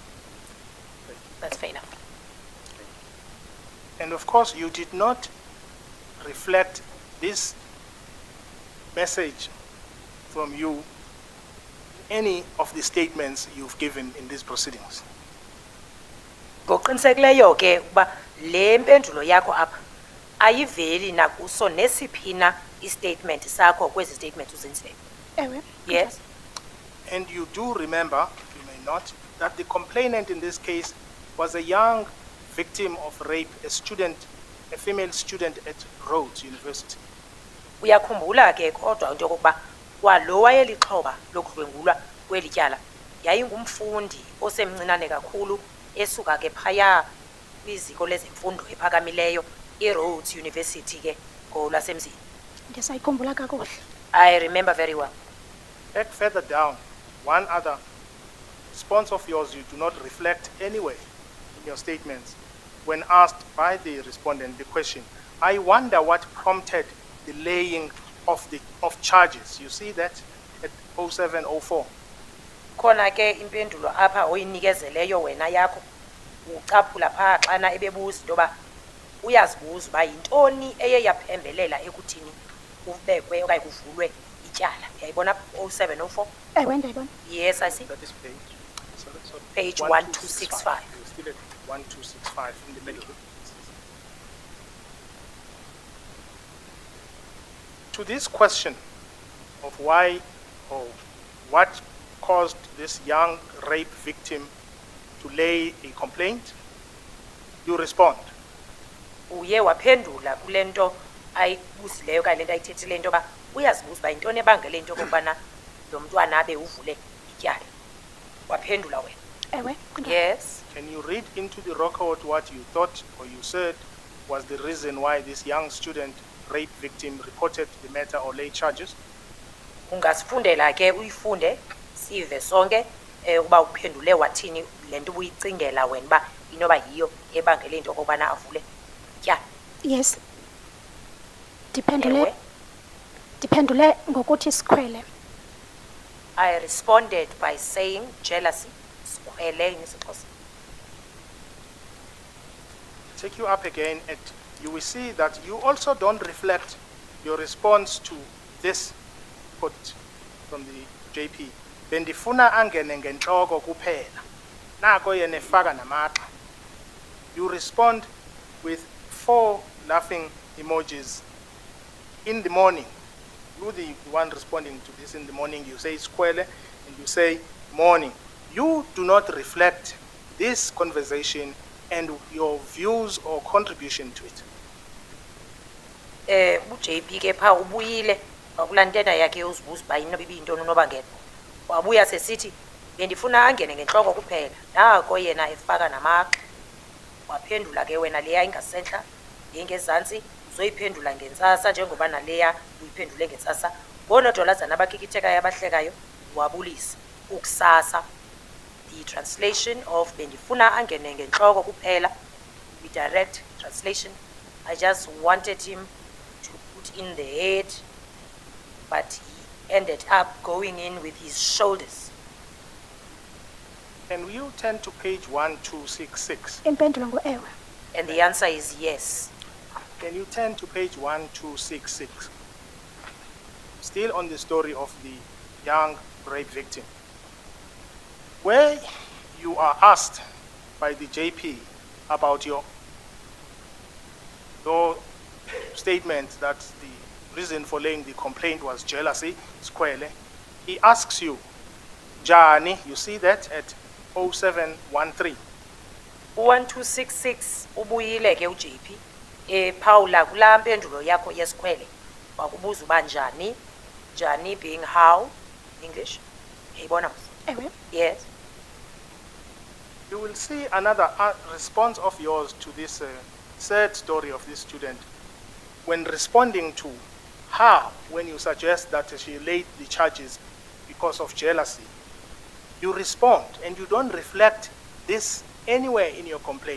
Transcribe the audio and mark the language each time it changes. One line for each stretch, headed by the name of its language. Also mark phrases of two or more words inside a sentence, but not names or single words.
English: That's fair enough. And of course, you did not reflect this message from you any of the statements you've given in these proceedings.
Xhosa: Ngoqinisekileyo ke ukuba le mpendulo yakho apha ayiveli nakuso nesiphina istatement sakho kwezi statements uzenzileyo. Ewe.
English: Yes. And you do remember, you may not, that the complainant in this case was a young victim of rape, a female student at Rhodes University.
Xhosa: Uyakhumbula ke kodwa into yokuba kwalo wayelixhoba lokudlwengulwa kweli tyala yayingumfundi osemncinane kakhulu esuka ke phaya kwiziko lezemfundo ephakamileyo eRhodes University ke ngolwasemzini. Ndisayikhumbula kakuhle.
English: I remember very well. Back further down, one other response of yours you do not reflect anyway in your statements. When asked by the respondent the question, I wonder what prompted the laying of charges. You see that at 0704.
Xhosa: Khona ke impendulo apha oyinikezeleyo wena yakho ucaphula pha xana ebebuza into yoba uyazibuza uba yintoni eye yaphembelela ekuthini kubekwe okanye kuvulwe ityala. Uyayibona 0704? Ewe, ndiyayibona.
English: Yes, I see. That is page. Sorry. Page 1265. You're still at 1265 in the middle. To this question of why or what caused this young rape victim to lay a complaint, you respond.
Xhosa: Uye waphendula kule nto ayibuzileyo okanye le nto ayithethileyo into yoba uyazibuza uba yintoni ebangele into okokubana lo mntwana abe uvule ityala. Waphendula wena. Ewe.
English: Yes. Can you read into the record what you thought or you said was the reason why this young student rape victim reported the matter or laid charges?
Xhosa: Ungasifundela ke uyifunde sive sonke uba uphendule wathini le nto ubuyicingela wena uba inoba yiyo ebangele into okokubana avule ityala.
English: Yes. Diphendule
Xhosa: Ewe. diphendule ngokuthi sikhwele.
English: I responded by saying jealousy,
Xhosa: sikhwele ngesiXhosa.
English: Take you up again, and you will see that you also don't reflect your response to this quote from the JP.
Xhosa: Bendifuna angene ngenhloko kuphela. Nako yena efaka namagxa.
English: You respond with 4 laughing emojis. In the morning, you the one responding to this in the morning, you say square and you say morning. You do not reflect this conversation and your views or contribution to it.
Xhosa: UJP ke pha ubuyile wakulantena yakhe uzibuza uba inoba ibiyintoni unobangela. Wabuya sesithi bendifuna angene ngenhloko kuphela. Nako yena efaka namagxa. Waphendula ke wena leya ingasentla ngengezantsi uzoyiphendula ngentsasa njengoba naleya uyiphendule ngentsasa. Bonodolazana abakikithekayo abahlekayo wabulisa ukusasa.
English: The translation of
Xhosa: bendifuna angene ngenhloko kuphela,
English: the direct translation. I just wanted him to put in the head, but he ended up going in with his shoulders. And you turn to page 1266.
Xhosa: Impendulo ngu-ewe.
English: And the answer is yes. Can you turn to page 1266? Still on the story of the young rape victim, where you are asked by the JP about your statement that the reason for laying the complaint was jealousy, squarely. He asks you, Jani, you see that at 0713.
Xhosa: 1266 ubuyile ke uJP Paula kula mpendulo yakho yesikhwele wakubuza uba njani, njani
English: being how English.
Xhosa: Yayibona? Ewe.
English: Yes. You will see another response of yours to this sad story of this student when responding to her, when you suggest that she laid the charges because of jealousy. You respond and you don't reflect this anywhere in your complaint.